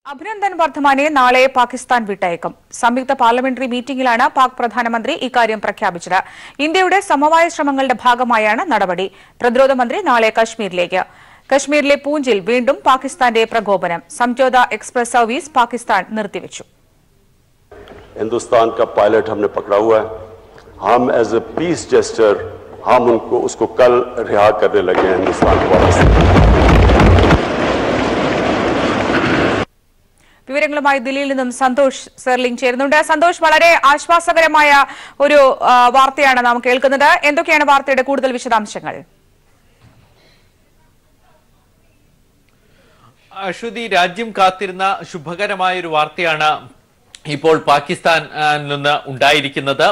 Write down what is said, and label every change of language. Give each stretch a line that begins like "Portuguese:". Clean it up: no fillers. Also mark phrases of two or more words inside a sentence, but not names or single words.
Malayalam: അഭിനന്ദൻ വർദ്ധമാനെ നാളെ പാകിസ്ഥാൻ വിട്ടയക്കും. സംയുക്ത പാർലമെന്ററി മീറ്റിംഗിലാണ് പാക് പ്രധാനമന്ത്രി ഇക്കാര്യം പ്രഖ്യാപിച്ചത്. ഇന്ത്യയുടെ സമവായ ശ്രമങ്ങളുടെ ഭാഗമായാണ് നടപടി. പ്രതിരോധ മന്ത്രി നാളെ കശ്മീരിലേക്ക്. കശ്മീരിലെ പൂഞ്ചിൽ വീണ്ടും പാകിസ്ഥാന്റെ പ്രകോപനം. സംജോത എക്സ്പ്രസ് സർവീസ് പാകിസ്ഥാൻ നിർത്തിവച്ചു.
Hindi: हिंदुस्तान का पायलट हमने पकड़ा हुआ है. हम
English: as a peace gesture
Hindi: हम उसको कल रिहा करने लगे हैं हिंदुस्तान को.
Malayalam: വിവരങ്ങളുമായി ദില്ലിയിൽ നിന്നും സന്തോഷ് സെർലിംഗ് ചേരുന്നുണ്ട്. സന്തോഷ്, വളരെ ആശ്വാസകരമായ ഒരു വാർത്തയാണ് നാം കേൾക്കുന്നത്. എന്തൊക്കെയാണ് വാർത്തയുടെ കൂടുതൽ വിശദാംശങ്ങൾ? അശ്വതി, രാജ്യം കാത്തിരുന്ന ശുഭകരമായ ഒരു വാർത്തയാണ് ഇപ്പോൾ പാകിസ്ഥാനിൽ നിന്ന് ഉണ്ടായിരിക്കുന്നത്.